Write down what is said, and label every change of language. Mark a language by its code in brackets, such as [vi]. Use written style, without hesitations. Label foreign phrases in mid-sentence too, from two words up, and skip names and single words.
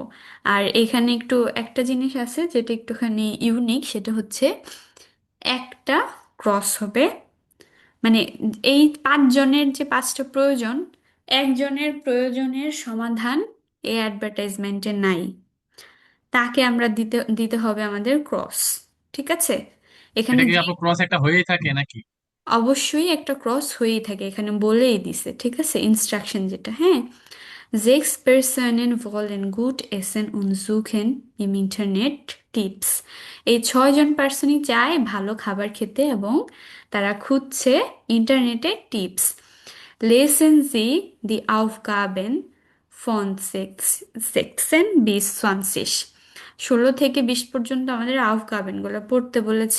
[bn] আর এখানে একটু একটা জিনিস আছে যেটা একটুখানি ইউনিক, সেটা হচ্ছে একটা ক্রস হবে, মানে এই পাঁচজনের যে পাঁচটা প্রয়োজন, একজনের প্রয়োজনের সমাধান এই অ্যাডভার্টাইজমেন্টে নাই, তাকে আমরা দিতে দিতে হবে আমাদের ক্রস। ঠিক আছে? এখানে এটা কি যে আপু ক্রস একটা হয়েই থাকে নাকি? অবশ্যই একটা ক্রস হয়েই থাকে, এখানে বলেই দিছে, ঠিক আছে, ইনস্ট্রাকশন যেটা, হ্যাঁ। [de] Sechs Personen wollen gut essen und suchen im Internet Tipps. [bn] এই 6জন পার্সনই চায় ভালো খাবার খেতে এবং তারা খুঁজছে ইন্টারনেটে টিপস। [de] Lesen Sie die Aufgaben von 16 bis 20. [bn] 16 থেকে 20 পর্যন্ত আমাদের আউফগাবেনগুলো পড়তে বলেছে।